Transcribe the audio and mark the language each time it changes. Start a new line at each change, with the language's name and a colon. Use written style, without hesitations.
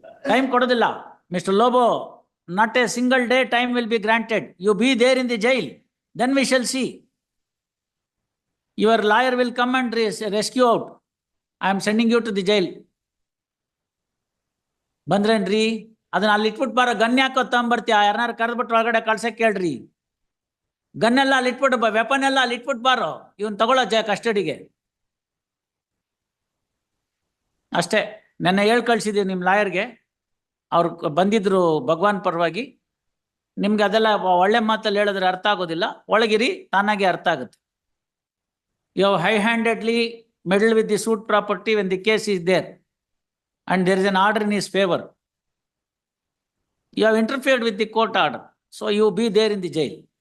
Kannada: Time ಕೊಡೋದಿಲ್ಲ mister Lobo.
English: Not a single day time will be granted. You be there in the jail, then we shall see. Your lawyer will come and rescue out. I am sending you to the jail.
Kannada: ಬಂದ್ರೇನ್ರಿ? ಅದನ್ನ ಅಲ್ಲಿ ಇಟ್ಬಿಟ್ಟು ಬಾರ. Gun ಯಾಕೋ ತಗೊಂಬರ್ತೀಯ? ಯಾರನ್ನಾರು ಕರೆದ್ಬಿಟ್ಟು ಒಳಗಡೆ ಕಳ್ಸಕ್ ಕೇಳ್ರಿ. ಗನ್ನೆಲ್ಲ ಅಲ್ಲಿ ಇಟ್ಬಿಟ್ಟು, weapon ಎಲ್ಲ ಅಲ್ಲಿ ಇಟ್ಬಿಟ್ಟು ಬಾರೋ, ಇವನ್ ತಗೊಳ್ಳೋ ಕಸ್ಟಡಿಗೆ ಅಷ್ಟೇ. ನೆನ್ನೆ ಹೇಳಿ ಕಳ್ಸಿದೀವಿ ನಿಮ್ಮ ಲಾಯರ್ಗೆ, ಅವ್ರು ಬಂದಿದ್ರು ಭಗವಾನ್ ಪರವಾಗಿ. ನಿಮ್ಗೆ ಅದೆಲ್ಲ ಒಳ್ಳೆ ಮಾತಲ್ಲಿ ಹೇಳಿದ್ರೆ ಅರ್ಥ ಆಗೋದಿಲ್ಲ, ಒಳಗಿರಿ, ತಾನಾಗೆ ಅರ್ಥ ಆಗುತ್ತೆ.
English: You have high-handedly meddled with the suit property when the case is there and there is an order in his favor. You have interfered with the court order, so you be there in the jail.